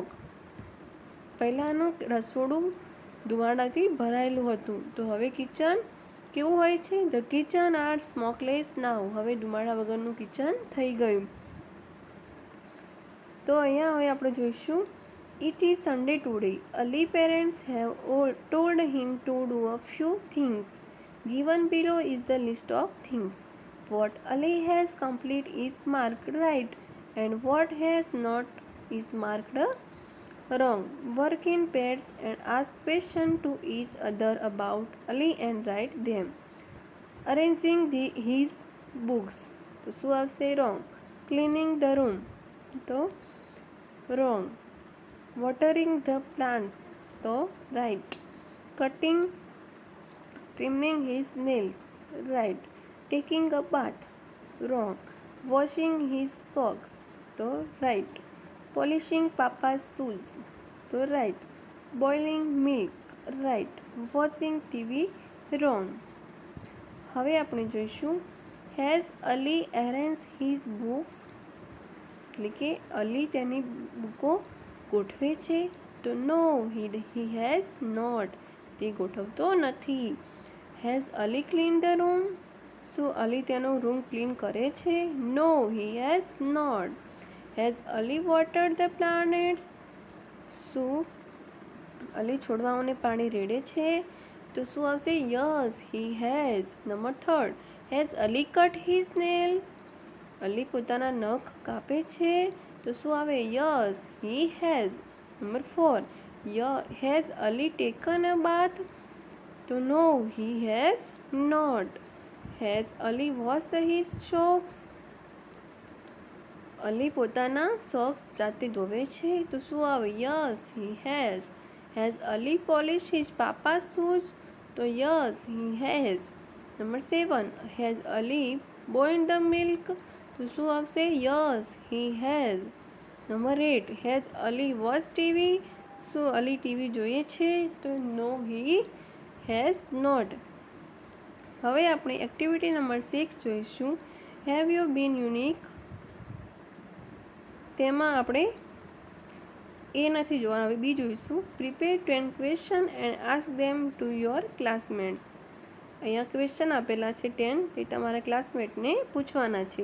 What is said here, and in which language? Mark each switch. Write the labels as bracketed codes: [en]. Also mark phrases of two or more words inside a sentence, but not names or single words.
[gu] પહેલાંનું રસોડું ધુમાડાથી ભરાયેલું હતું, તો હવે કિચન કેવું હોય છે? [en] the kitchen are smokeless now. [gu] હવે ધુમાડા વગરનું કિચન થઈ ગયું. તો અહીંયા હવે આપણે જોઈશું [en] it is Sunday today. Ali parents have told him to do a few things. Given below is the list of things. What Ali has completed is marked right and what has not is marked wrong. Work in pairs and ask questions to each other about Ali and write them. Arranging his books. [gu] તો શું આવશે? [en] wrong. Cleaning the room. તો wrong. Watering the plants. તો right. Trimming his nails. Right. Taking a bath. Wrong. Washing his socks. તો right. Polishing Papa's shoes. તો right. Boiling milk. Right. Watching TV. Wrong. [gu] હવે આપણે જોઈશું [en] has Ali arranged his books. [gu] એટલે કે અલી તેની બુકો ગોઠવે છે. તો નો, [en] he has not. [gu] તે ગોઠવતો નથી. [en] Has Ali clean the room. [gu] શું અલી તેનો રૂમ ક્લીન કરે છે? [en] નો, he has not. Has Ali watered the planets. [gu] શું અલી છોડવાઓને પાણી રેડે છે? તો શું આવશે? યસ, [en] he has. Number 3 has Ali cut his nails. [gu] અલી પોતાના નખ કાપે છે? તો શું આવે? [en] યસ, he has. Number 4 has Ali taken a bath. [gu] તો નો, [en] he has not. Has Ali wash his socks. [gu] અલી પોતાના સોક્સ જાતે ધોવે છે? તો શું આવે? [en] યસ, he has. Has Ali polish his Papa's shoes. [gu] તો યસ, [en] he has. Number 7 has Ali boiled the milk. [gu] તો શું આવશે? યસ, [en] he has. Number 8 has Ali watch TV. [gu] શું અલી ટીવી જોઈએ છે? તો નો, [en] he has not. [gu] હવે આપણે [en] activity number [gu] 6 જોઈશું હેવ યુ બીન યુનિક. તેમાં આપણે એ નથી જોવાનું, હવે બી જોઈશું. [en] Prepare 10 question and ask them to your classmates. [gu] અહીંયા ક્વેશ્ચન આપેલા છે 10, તે તમારા ક્લાસમેટને પૂછવાના છે.